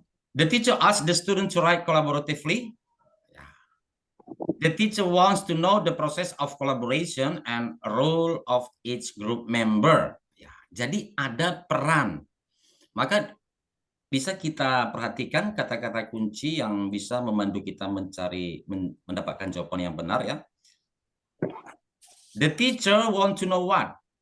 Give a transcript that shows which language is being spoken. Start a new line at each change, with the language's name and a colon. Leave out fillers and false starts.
English: The teacher asks the student to write collaboratively. The teacher wants to know the process of collaboration and role of each group member.
Indonesian: Ya, jadi ada peran. Maka bisa kita perhatikan kata-kata kunci yang bisa membantu kita mendapatkan jawaban yang benar ya.
English: The teacher want to know what?